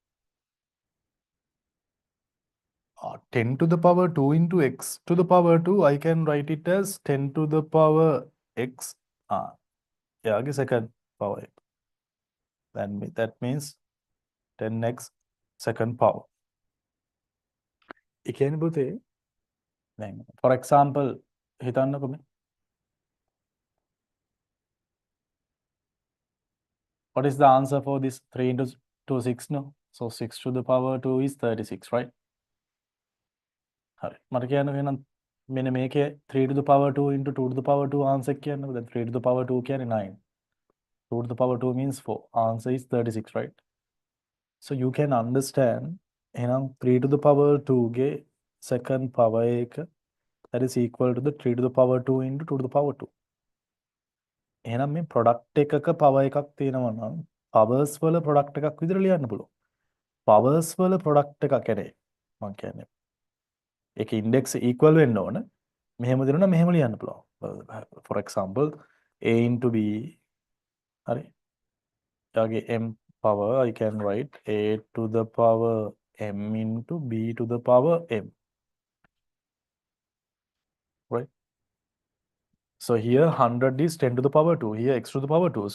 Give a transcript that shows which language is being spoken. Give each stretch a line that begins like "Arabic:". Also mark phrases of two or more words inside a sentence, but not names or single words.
English: 10 to the power 2 into x to the power 2, I can write it as 10 to the power x. Yeah, I guess second power x. Then that means 10x second power.
Sinhala: ඒ කියන්නේ පුතේ දැන්
English: for example
Sinhala: හිතන්නකො මේ
English: what is the answer for this 3 into 2 6 no? So 6 to the power 2 is 36, right?
Sinhala: හරි. මට කියන්න එහෙනම් මෙන්න මේකේ
English: 3 to the power 2 into 2 to the power 2
Sinhala: answer කියන්නකො.
English: Then 3 to the power 2 කියන්නේ 9. 2 to the power 2 means 4. Answer is 36, right? So you can understand එහෙනම් 3 to the power 2 ගේ second power එක that is equal to the 3 to the power 2 into 2 to the power 2.
Sinhala: එහෙනම් මේ product එකක power එකක් තියෙනවා නම් powers වල product එකක් විදිහට ලියන්න පුළුවන්. powers වල product එකක් කියන්නේ මම කියන්නේ ඒක index equal වෙන්න ඕන. මෙහෙම දෙනවා මෙහෙම ලියන්න පුළුවන්.
English: For example a into b හරි Okay, m power, I can write a to the power m into b to the power m, right? So here 100 is 10 to the power 2, here x to the power 2.